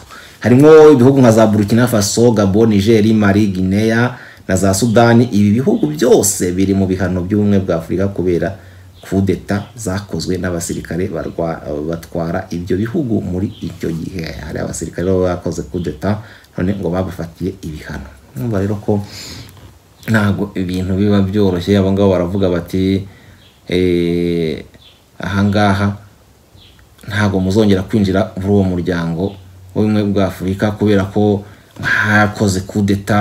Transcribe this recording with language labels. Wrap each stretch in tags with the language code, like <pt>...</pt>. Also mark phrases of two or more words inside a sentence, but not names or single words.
<rw>Harimo ibihugu nka za Burkina Faso, Gabon, Niger, Mali, Guinea na za Sudani. Ibi bihugu byose biri mu bihano by'umwe bwa Afurika kubera kudeta zakozwe n'abasirikare batwara ibyo bihugu muri icyo gihe. Hari abasirikare bakoze kudeta none ngo babafatiye ibihano. Numva rero ko ntago ibintu biba byoroshye. Abo ngabo baravuga bati ahangaha ntago muzongera kwinjira muri uwo muryango w'umwe bwa Afurika kubera ko hakoze kudeta.</rw>